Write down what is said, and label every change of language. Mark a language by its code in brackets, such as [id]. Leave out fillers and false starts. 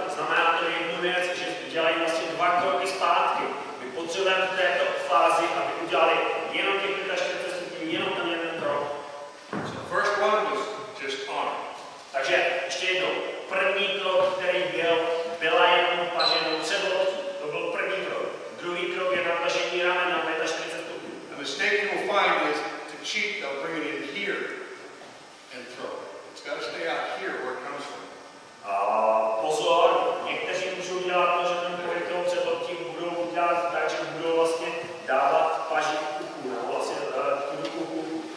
[cs] Znamená to jednu věc, že dělají vlastně 2 kroky zpátky. My potřebujeme v této fázi, aby udělali jenom těch 45 stupňů, jenom ten jeden krok. [en] So the first one was just arm. [cs] Takže ještě jednou. První krok, který byla jenom paženou předloktí. To byl první krok. Druhý krok je natažení ramen na 45 stupňů. [en] The mistake you will find is to cheat, they'll bring it in here and throw it. It's got to stay out here where it comes from. [cs] Pozor, někteří můžou dělat to, že ten pohyb toho předloktí budou dělat tak, že budou vlastně dávat paží k kuku, nebo vlastně tu kuku.